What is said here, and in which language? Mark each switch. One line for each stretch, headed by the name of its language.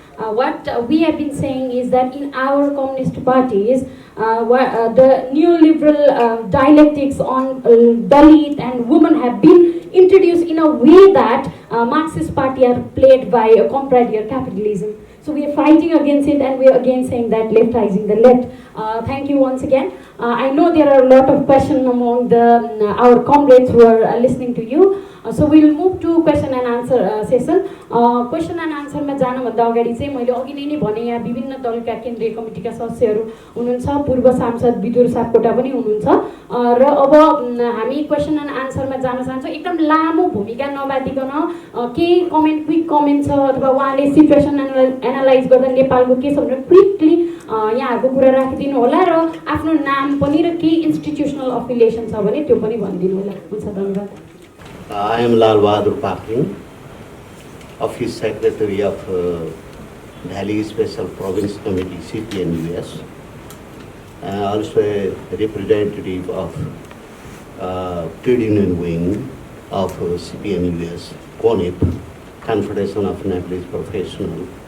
English: What we have been saying is that in our communist parties, the neoliberal dialectics on Dalit and women have been introduced in a way that Marxist party are played by a comrade capitalism. So we are fighting against it, and we are again saying that leftizing the left. Thank you once again. I know there are a lot of questions among our comrades who are listening to you. So we will move to question and answer session. Question and answer
Nepali: में जानुभन्दा अगाडि चाहिँ मैले अघि नै भने यहाँ विभिन्न दलका केन्द्रीय कमिटीका सदस्यहरू हुनुहुन्छ, पूर्व सांसद विदुर सापकोटा पनि हुनुहुन्छ र अब हामी क्वेसन एन्ड आन्सरमा जान चाहन्छौँ। एकदम लामो भूमिका नबादिकन केही कमेन्ट, क्विक कमेन्ट छ अथवा उहाँले सिचुएसन एनालाइज गर्दा नेपालको के छ भनेर क्विकली यहाँहरूको कुरा राखिदिनु होला र आफ्नो नाम पनि र केही इन्स्टिट्युसनल अफिलिएसन छ भने त्यो पनि भनिदिनु होला। हुन्छ, धन्यवाद।
English: I am Lal Bahadur Pakling, Office Secretary of Valley Special Province Committee, CPN-US. Also a representative of Trade Union Wing of CPN-US, CONIP, Confederation of Nepalese Professionals.